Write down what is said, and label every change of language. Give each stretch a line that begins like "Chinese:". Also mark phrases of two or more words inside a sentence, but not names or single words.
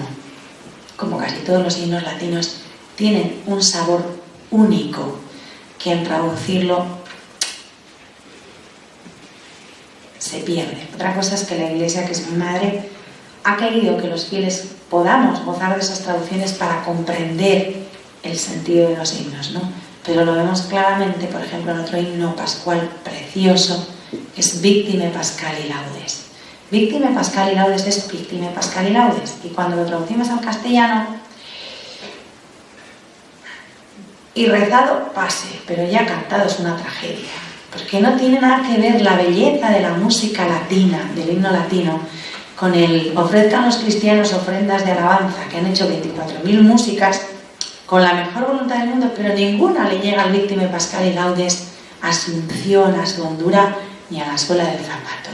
Spanish: Como casi todos los himnos latinos, tienen un sabor único que al traducirlo se pierde. Otra cosa es que la Iglesia, que es mi madre, ha querido que los fieles podamos gozar de esas traducciones para comprender el sentido de los himnos, ¿no? Pero lo vemos claramente, por ejemplo, en otro himno pascual precioso, que es Victime Pascali Laudes. Victime Pascali Laudes es Victime Pascali Laudes, y cuando lo traducimos al castellano, y rezado pase, pero ya cantado es una tragedia, porque no tiene nada que ver la belleza de la música latina, del himno latino, con el ofrezcan los cristianos ofrendas de alabanza, que han hecho 24.000 músicas con la mejor voluntad del mundo, pero ninguna le llega al Víctime Pascal y Laudes, a su unción, a su hondura, ni a la suela del zapato.